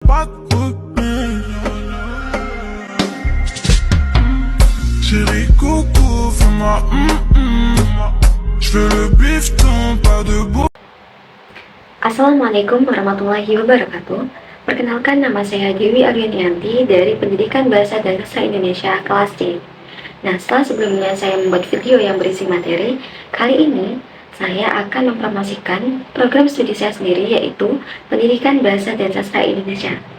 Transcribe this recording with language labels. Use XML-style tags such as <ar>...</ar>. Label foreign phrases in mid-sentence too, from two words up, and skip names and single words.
<fr>pas de repos. Chérie coco, fais-moi Je veux le bifton, pas de beau.</fr> <ar>السلام عليكم ورحمة الله وبركاته.</ar> <id>Perkenalkan, nama saya Dewi Aryanianti dari Pendidikan Bahasa dan Sastra Indonesia kelas C. Nah, setelah sebelumnya saya membuat video yang berisi materi, kali ini saya akan mempromosikan program studi saya sendiri, yaitu Pendidikan Bahasa dan Sastra Indonesia.</id>